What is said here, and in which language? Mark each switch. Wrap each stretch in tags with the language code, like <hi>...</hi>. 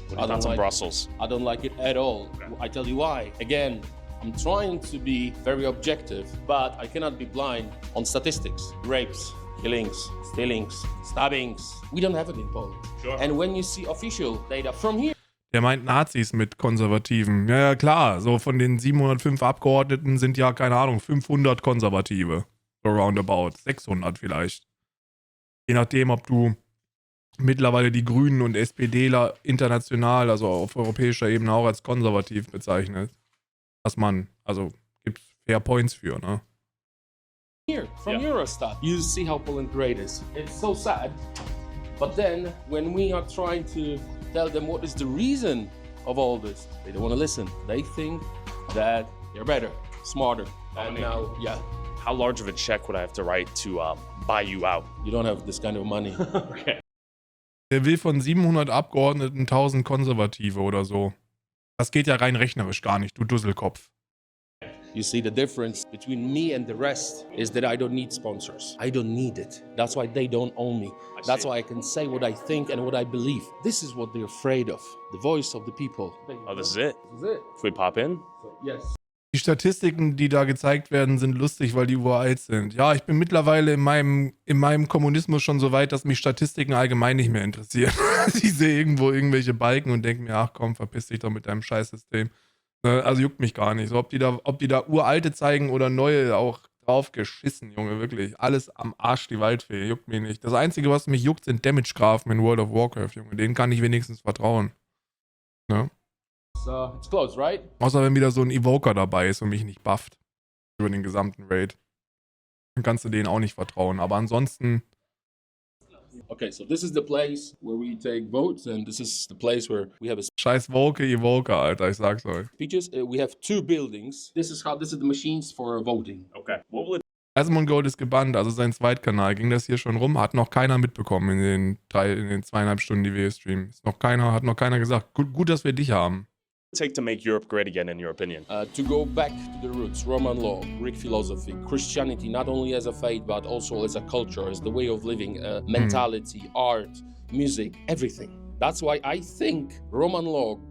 <en>What are your thoughts on Brussels? I don't like it at all. I tell you why. Again, I'm trying to be very objective, but I cannot be blind on statistics. Rapes, killings, stealings, stabbings. We don't have it in Poland. Sure. And when you see official data from here,</en> <de>Der meint Nazis mit Konservativen. Ja, klar. So von den 705 Abgeordneten sind ja, keine Ahnung, 500 Konservative. So roundabout. 600 vielleicht. Je nachdem, ob du mittlerweile die Grünen und SPDler international, also auf europäischer Ebene auch als konservativ bezeichnest. Was man, also gibt Fair Points für, ne?</de> <en>here from Eurostat, you see how Poland great is. It's so sad. But then when we are trying to tell them what is the reason of all this, they don't want to listen. They think that they're better, smarter. And now, How large of a check would I have to write to buy you out? You don't have this kind of money. Okay.</en> <de>Der will von 700 Abgeordneten 1000 Konservative oder so. Das geht ja rein rechnerisch gar nicht, du Dusselkopf.</de> <en>You see, the difference between me and the rest is that I don't need sponsors. I don't need it. That's why they don't own me. That's why I can say what I think and what I believe. This is what they're afraid of. The voice of the people. Oh, this is it? This is it. If we pop in? Yes.</en> <de>Die Statistiken, die da gezeigt werden, sind lustig, weil die uralt sind. Ja, ich bin mittlerweile in meinem Kommunismus schon so weit, dass mich Statistiken allgemein nicht mehr interessieren. Ich sehe irgendwo irgendwelche Balken und denke mir, ach komm, verpiss dich doch mit deinem Scheißsystem. Also juckt mich gar nicht. So, ob die da uralte zeigen oder neue, auch drauf geschissen, Junge, wirklich. Alles am Arsch, die Waldfee, juckt mich nicht. Das Einzige, was mich juckt, sind Damage-Grafen in World of Warcraft, Junge. Denen kann ich wenigstens vertrauen. Ne?</de> <en>So, it's close, right?</en> <de>Außer wenn wieder so ein Evoker dabei ist und mich nicht bufft. Über den gesamten Raid. Dann kannst du denen auch nicht vertrauen. Aber ansonsten...</de> <en>Okay, so this is the place where we take votes, and this is the place where we have a</en> <de>Scheiß Evoker, Alter, ich sag's euch.</de> <en>speeches. We have two buildings. This is the machines for voting. Okay. What will it</en> <de>Asmon Gold ist gebannt, also sein Zweitkanal. Ging das hier schon rum? Hat noch keiner mitbekommen in den 2,5 Stunden, die wir hier streamen. Hat noch keiner gesagt. Gut, dass wir dich haben.</de> <en>take to make Europe great again, in your opinion? To go back to the roots, Roman law, Greek philosophy, Christianity, not only as a faith, but also as a culture, as the way of living, mentality, art, music, everything. That's why I think Roman law</en>